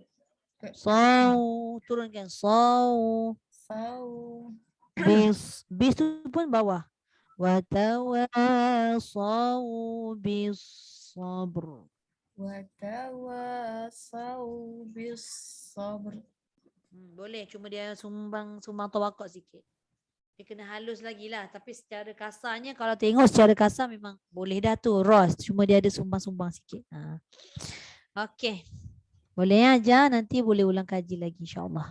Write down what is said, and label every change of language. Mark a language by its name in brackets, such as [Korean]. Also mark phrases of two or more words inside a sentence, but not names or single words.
[Malay] Turunkan. Sau. Bis tu pun bawah. [Arabic] وتواصوا بالصبر. وتواصوا بالصبر. [Malay] Boleh, cuma dia sumbang tawakal sikit. Dia kena halus lagi lah. Tapi secara kasarnya, kalau tengok secara kasar memang boleh dah tu. Ros, cuma dia ada sumbang-sumbang sikit. Okey. Boleh aja, nanti boleh ulang kaji lagi insyaAllah.